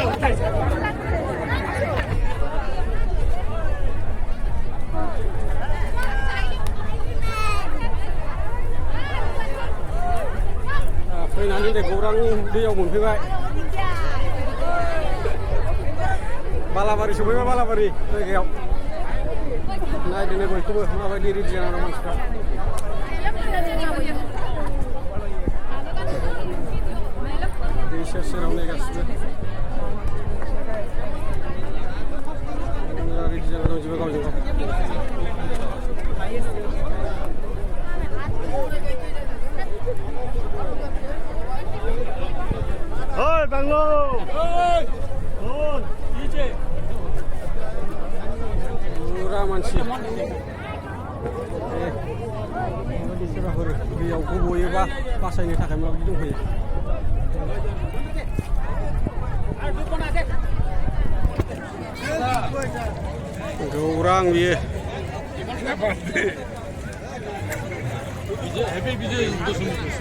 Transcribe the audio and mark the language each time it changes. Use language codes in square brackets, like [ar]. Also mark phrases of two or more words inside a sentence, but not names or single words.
[brx] Fैनानै दे गौरां दैयाव मोनफैबाय बालाबारि सफैबाय बालाबारि जायगायाव नायदोनो बयखौबो माबायदि रेडि जानानै मानसिफ्रा दै सेर सेराव नायगासिनो रेडि जानानै दंजोबो गावजों गाव Oi, Banglo! Oi! Oi! DJ! Pura mansi. Soraफोर दैयाव गबयोबा बासायनो थाखाय माबायदि दंफैयो गौरां बियो [en] Happy DJ Dochomi.